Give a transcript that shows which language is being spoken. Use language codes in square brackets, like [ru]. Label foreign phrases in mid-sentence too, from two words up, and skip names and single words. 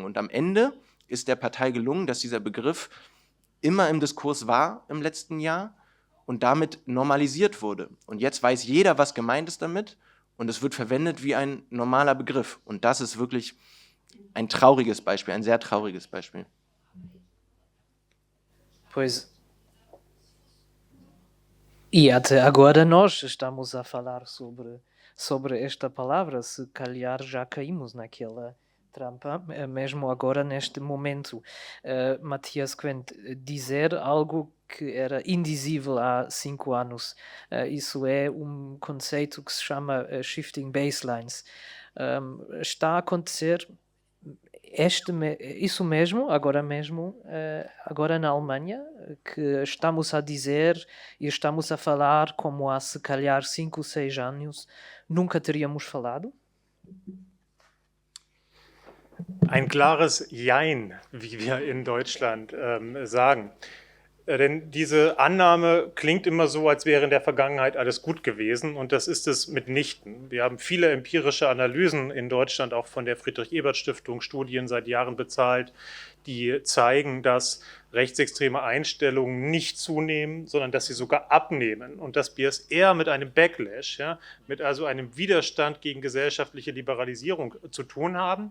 [de] Und am Ende ist der Partei gelungen, dass dieser Begriff immer im Diskurs war im letzten Jahr und damit normalisiert wurde. Und jetzt weiß jeder, was gemeint ist damit. Und es wird verwendet wie ein normaler Begriff. Und das ist wirklich ein trauriges Beispiel, ein sehr trauriges Beispiel. [pt] Pois. E até agora nós estamos a falar sobre esta palavra, se calhar já caímos naquela trampa, mesmo agora neste momento. Matthias Quent, dizer algo que era indizível há 5 anos. Isso é um conceito que se chama [en] shifting baselines. [pt] Está a acontecer isso mesmo, agora na Alemanha, que estamos a dizer e estamos a falar como há se calhar 5, 6 anos nunca teríamos falado? [de] Ein klares Jein, wie wir in Deutschland sagen. Denn diese Annahme klingt immer so, als wäre in der Vergangenheit alles gut gewesen, und das ist es mitnichten. Wir haben viele empirische Analysen in Deutschland, auch von der Friedrich-Ebert-Stiftung, Studien seit Jahren bezahlt, die zeigen, dass rechtsextreme Einstellungen nicht zunehmen, sondern dass sie sogar abnehmen und dass wir es eher mit einem Backlash, ja, mit also einem Widerstand gegen gesellschaftliche Liberalisierung zu tun haben.